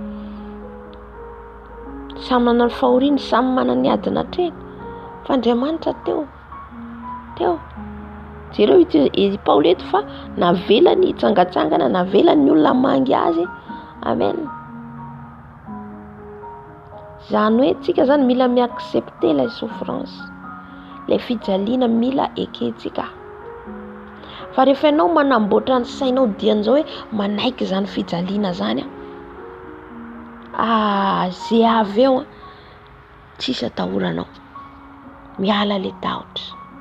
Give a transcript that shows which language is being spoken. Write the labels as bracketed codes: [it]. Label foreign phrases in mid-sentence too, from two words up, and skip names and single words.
[mg] Samy manana ny fahoriana, samy manana ny adiny hatreny. Fa Andriamanitra teo. Jereo i Paoly eto fa navela ny hitsangatsangana, navela ny olona mangy azy. Amen. Zany hoe tsika zany mila miaccepter [fr] la souffrance, [mg] le fijaliana mila ekentsika. Fa rehefa ianao manamboatra ny sainao dian'izao hoe manaiky zany fijaliana zany, zay avy eo tsisy atahoranao, miala le tahotra.